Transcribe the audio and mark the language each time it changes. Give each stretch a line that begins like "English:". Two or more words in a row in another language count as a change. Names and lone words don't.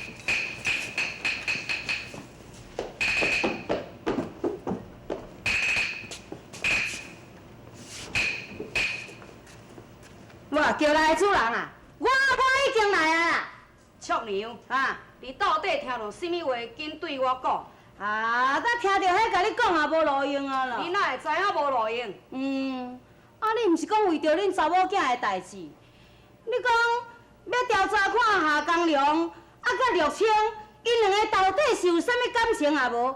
Min Nan Chinese: 哇，叫来的主人啊，我已经来啊。畜娘啊，你到底听到什么话，紧对我讲。啊，咱听到迄甲你讲也无路用啊啦。你哪会知影无路用？你毋是讲为着恁查某囝的代志？你讲要调查看夏江良甲陆清，因两个到底是有啥物感情也无？